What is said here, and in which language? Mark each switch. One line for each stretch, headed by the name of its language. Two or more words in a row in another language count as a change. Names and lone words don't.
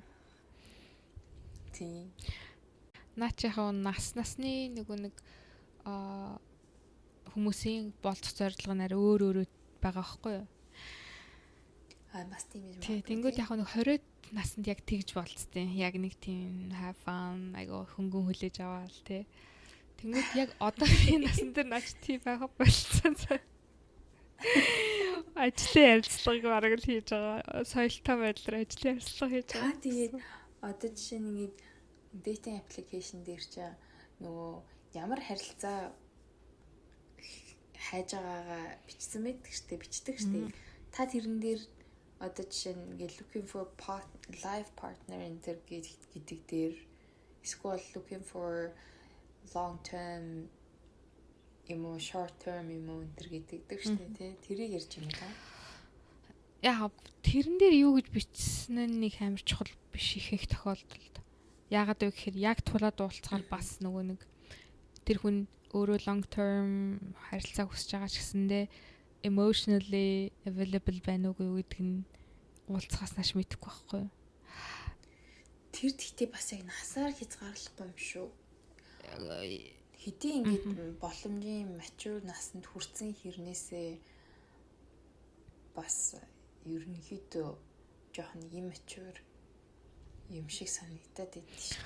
Mongolian: Тийм. Наачийнхаа насны нэг хүмүүсийн болцох зорилго нь өөр байгаа байхгүй юу? Бас тийм юм. Тэнгүүд яг нэг 20-д наснд яг тэгж болцсон. Яг нэг тийм
English: have fun
Mongolian: айгу хөнгөн хүлээж аваал тий. Тэнгүүд яг одоогийн насн дээр наач тийм байгаа болцсон. Ажлын ярилцлагыг бараг л хийж байгаа. Соёлтой байдлаар ажлын ярилцлага хийж байгаа. Тэгээд одоо жишээ нь ингээд
English: dating application
Mongolian: дээр ч нөгөө ямар харилцаа хайж байгаагаа бичдэг штеп. Та тэрэн дээр одоо жишээ нь ингээд
English: looking for life partner
Mongolian: энэ гэдэг дээр эсвэл
English: looking for long term
Mongolian: юм уу
English: short term
Mongolian: юм уу энэ гэдэг штеп тий. Тэрийг ярьж байна та. Яг тэрэн дээр юу гэж бичсэн нь нэг амар чухал биш их тохиолдолд. Яагаад вэ гэхээр яг тулаад уулзахаар бас нөгөө нэг тэр хүн өөрөө
English: long term
Mongolian: харилцаа хүсэж байгаа ч гэсэндээ
English: emotionally available
Mongolian: байна уугүй гэдэг нь уулзахаас нааш мэдэхгүй байхгүй юу? Тэр тэгтээ бас яг насаар хязгаарлахгүй юм шүү. Хэдий ингээд боломжийн mature насанд хүрсэн хэрнээсээ бас ерөнхийдөө жоохон immature юм шиг санагдаад байдаг шээ.